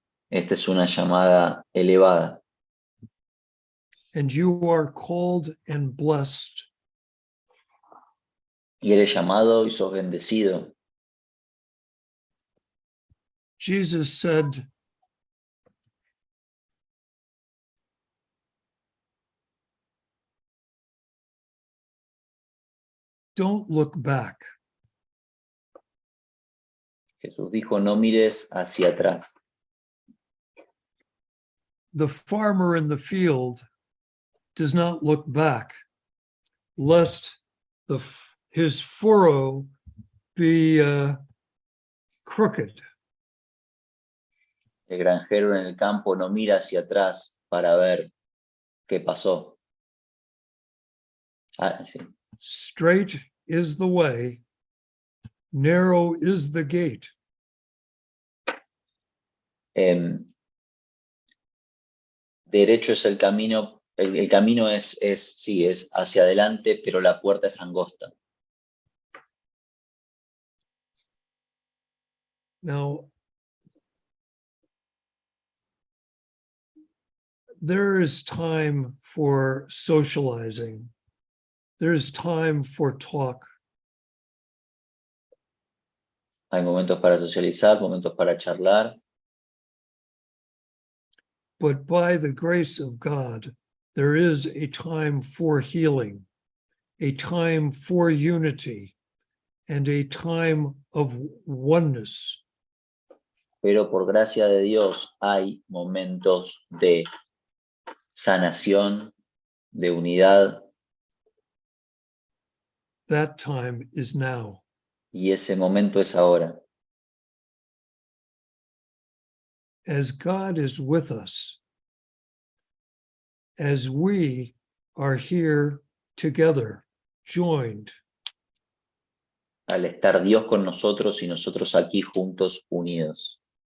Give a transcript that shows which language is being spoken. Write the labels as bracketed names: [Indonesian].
[Spanish] Esta es una llamada elevada. [English] and you are called and blessed [Spanish] Y eres llamado y sos bendecido. [English] Jesus said, don't look back. [Spanish] Jesús dijo, no mires hacia atrás. [English] The farmer in the field does not look back, lest his furrow be crooked. [Spanish] El granjero en el campo no mira hacia atrás para ver qué pasó. Sí. [English] Straight is the way, narrow is the gate. [Spanish] Derecho es el camino, el camino es hacia adelante, pero la puerta es angosta. [English] Now, there is time for socializing. There is time for talk. [Spanish] Hay momentos para socializar, momentos para charlar. [English] But by the grace of God, there is a time for healing, a time for unity, and a time of oneness. [Spanish] Pero por gracia de Dios hay momentos de sanación, de unidad. [English] That time is now. [Spanish] Y ese momento es ahora. [English] As God is with us, as we are here together, joined, [Spanish] Al estar Dios con nosotros y nosotros aquí juntos, unidos.